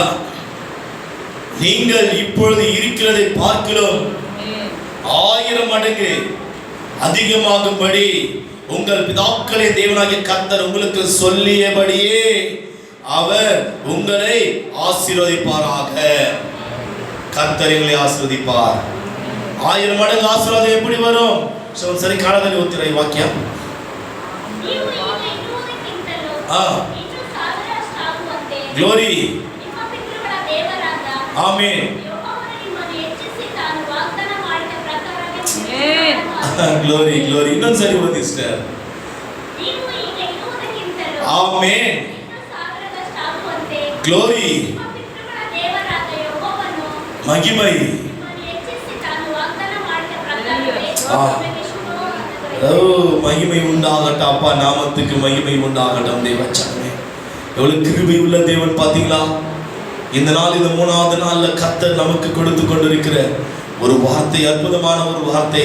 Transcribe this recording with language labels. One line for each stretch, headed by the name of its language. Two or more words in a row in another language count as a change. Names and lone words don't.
Tamil: நீங்கள் இப்பொழுது இருக்கிறதை பார்க்கிறோம் 1000 மடங்கு அதிகமாகும்படி உங்கள் பிதாக்களின் தேவனாகிய கர்த்தர் உங்களுக்கு சொல்லியபடியே அவர் உங்களை ஆசீர்வதிப்பாராக. கர்த்தர் உங்களை ஆசீர்வதிப்பார். 1000 மடங்கு ஆசீர்வாதம் எப்படி வரும்?
Kannada: சரி, காலದಲ್ಲಿ ಓದ್ತೀರಾ ಈ ವಾಕ್ಯ?
English: Glory. Amen. Glory, glory.
Kannada: ಇನ್ನೊಂದು ಸರಿ ಓದಿ ಸಿಸ್ಟರ್. Amen.
English: Glory. ಮಹಿಮೈ.
Tamil: மகிமை உண்டாகட்டும் அப்பா, நாமத்துக்கு மகிமை உண்டாகட்டும். தேவச்சனமே, எவ்வளவு கிருபை உள்ள தேவன் பாத்தீங்களா? இந்த நாள், இந்த 3வது நாள்ல கர்த்தர் நமக்கு கொடுத்து கொண்டிருக்கிற ஒரு வார்த்தை, அற்புதமான ஒரு வார்த்தை.